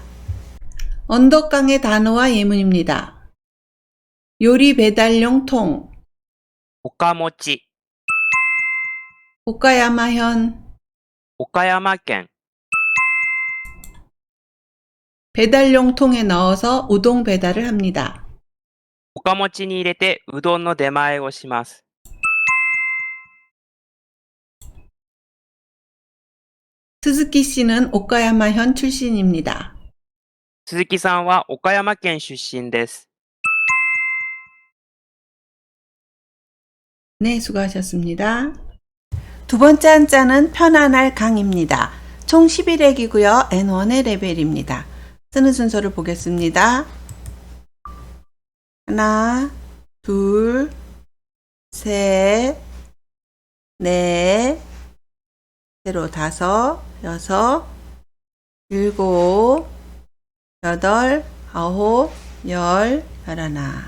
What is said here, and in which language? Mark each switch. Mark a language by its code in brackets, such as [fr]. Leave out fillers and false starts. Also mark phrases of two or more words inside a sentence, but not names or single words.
[ko] 언덕강의 단어와 예문입니다. 요리 배달용 통, 오카모치, 오카야마현, 오카야마県, 배달용 통에 넣어서 우동 배달을 합니다. [ja] おかもちに入れてうどんの出前をします。 [ko] 스즈키 씨는 오카야마현 출신입니다. [ja] 鈴木さんは岡山県出身です。 [ko] 네, 수고하셨습니다. 두 번째 한자는 편안할 강입니다. 총 11회이고요. N1의 레벨입니다. 쓰는 순서를 보겠습니다. 하나, 둘, 셋, 넷, 세로 다섯, 여섯, 일곱, 여덟, 아홉, 열, 열하나.